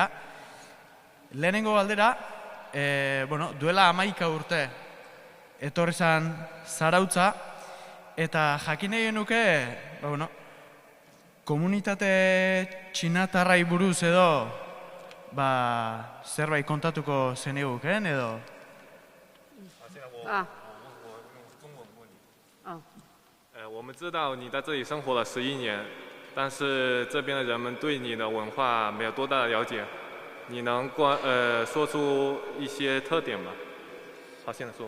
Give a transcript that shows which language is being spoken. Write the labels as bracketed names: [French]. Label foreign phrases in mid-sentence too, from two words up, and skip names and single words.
[Basque] Lehenengo galdera, duela 11 urte etorri zan Zarautza, eta jakin egin nuke, komunitate txinatarrai buruz edo zerbait kontatuko zeniguken edo? [Chinese] 我们知道你在这里生活了11年，但是这边的人们对你的文化没有多大的了解，你能说出一些特点吗？好，现在说。